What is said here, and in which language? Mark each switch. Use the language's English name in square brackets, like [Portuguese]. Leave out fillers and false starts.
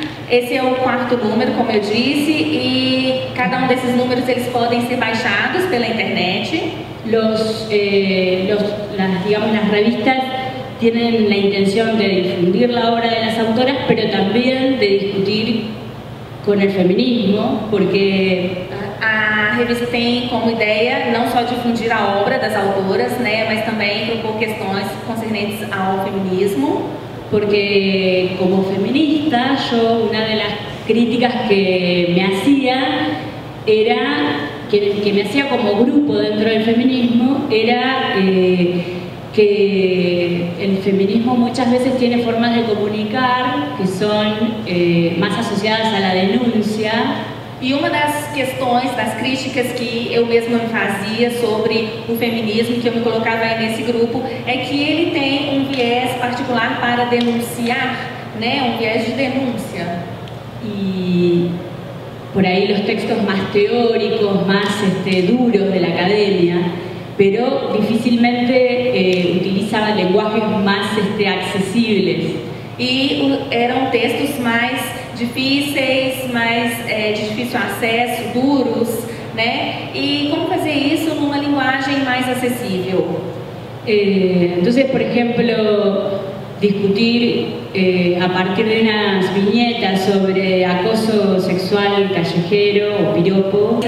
[Portuguese] Esse é o 4º número, como eu disse, e cada um desses números eles podem ser baixados pela internet. [Spanish] Digamos, las revistas tienen la intención de difundir la obra de las autoras, pero también de discutir con el feminismo, porque [Portuguese] a revista tem como ideia não só difundir a obra das autoras, né, mas também propor questões concernentes ao feminismo. [Spanish] Porque como feminista, yo una de las críticas que me hacía era, que me hacía como grupo dentro del feminismo, era que el feminismo muchas veces tiene formas de comunicar que son más asociadas a la denuncia. [Portuguese] E uma das questões, das críticas que eu mesma me fazia sobre o feminismo, que eu me colocava aí nesse grupo, é que ele tem um viés particular para denunciar, né? Um viés de denúncia. [Spanish] Y por ahí los textos más teóricos, más duros de la academia, pero difícilmente utilizaban lenguajes más accesibles. [Portuguese] E eram textos mais difíceis, mais de difícil acesso, duros, né? E como fazer isso numa linguagem mais acessível? [Spanish] Entonces, por ejemplo, discutir a partir de unas viñetas sobre acoso sexual callejero o piropo,